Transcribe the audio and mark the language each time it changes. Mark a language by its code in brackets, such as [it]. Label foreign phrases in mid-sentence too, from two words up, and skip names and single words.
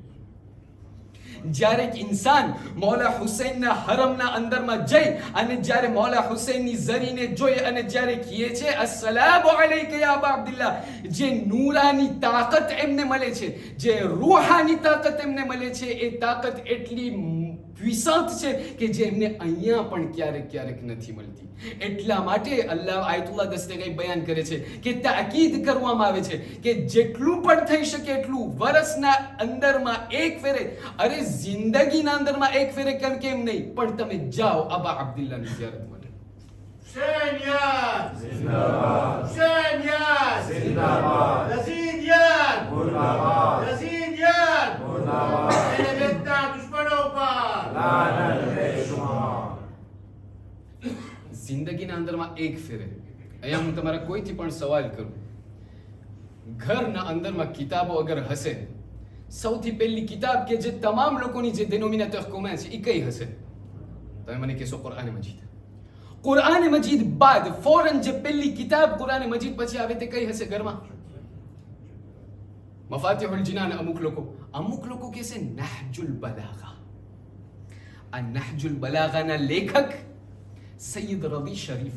[gu] જ્યારે એક ઇન્સાન મૌલા હુસૈનના હરમના અંદરમાં જઈ અને જ્યારે મૌલા હુસૈનની ઝરીને જોઈ અને જ્યારે કહે છે [ar] السلام عليك يا أبا عبد الله, [gu] જે નૂરાની તાકાત એમને મળે છે, જે રૂહાની તાકાત એમને મળે છે, એ તાકાત એટલી puissant છે કે જે એમને અહીંયા પણ ક્યારેક નથી મળતી. એટલા માટે અલ્લાહ આયતુલ્લાહ દસ્તગી બયાન કરે છે કે તાકીદ કરવામાં આવે છે કે જેટલું પણ થઈ શકે એટલું વર્ષના અંદરમાં એક ફેરે, અરે જિંદગીના અંદરમાં એક ફેરે કેમ નહીં, પણ તમે જાઓ અબા અબ્દુલ્લાહની ઝિયારત માટે. [ur] حسين ياد زندباد حسين ياد زندباد يزيد ياد मुर्दाबाद يزيد ياد मुर्दाबाद میں نے بیٹا دشمنوں پر لعنت بے شمار [gu] જિંદગીના અંદરમાં એક ફેરે. અહીંયા હું તમારા કોઈથી પણ સવાલ કરું, ઘરના અંદરમાં કિતાબો અગર હશે, સૌથી પહેલી કિતાબ કે જે તમામ લોકોની જે [fr] dénominateur commun [gu] છે એ કઈ હશે? તમે મને કહેશો કુરાન મજીદ. કુરાન મજીદ બાદ ફોરન જે પહેલી કિતાબ કુરાન મજીદ પછી આવે તે કઈ હશે ઘરમાં? મફાતિહુલ જીનાન. અમુક લોકો કહેશે નહજુલ બલાગા. આ નહજુલ બલાગાના લેખક સૈયદ રદી શરીફ.